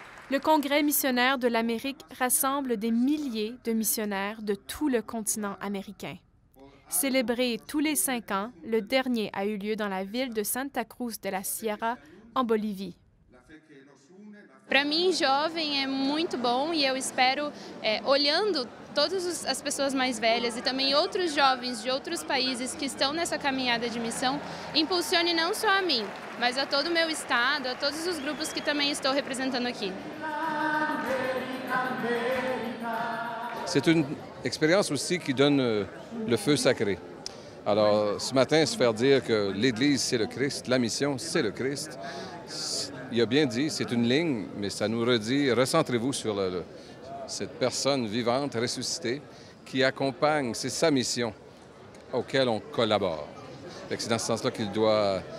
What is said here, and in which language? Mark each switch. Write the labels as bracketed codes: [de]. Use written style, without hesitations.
[fr] Le Congrès missionnaire de l'Amérique rassemble des milliers de missionnaires de tout le continent américain. Célébré tous les 5 ans, le dernier a eu lieu dans la ville de Santa Cruz de la Sierra, en Bolívie. [pt] Para mim, jovem é muito bom e eu espero, olhando todas as pessoas mais velhas e também outros jovens de outros países que estão nessa caminhada de missão, impulsione não só a mim, mas a todo o meu estado, a todos os grupos que também estou representando aqui. [fr] C'est une expérience aussi qui donne le feu sacré. Alors, ce matin, se faire dire que l'Église, c'est le Christ, la mission, c'est le Christ, il a bien dit, c'est une ligne, mais ça nous redit, recentrez-vous sur cette personne vivante, ressuscitée, qui accompagne, c'est sa mission auquel on collabore. C'est dans ce sens-là qu'il doit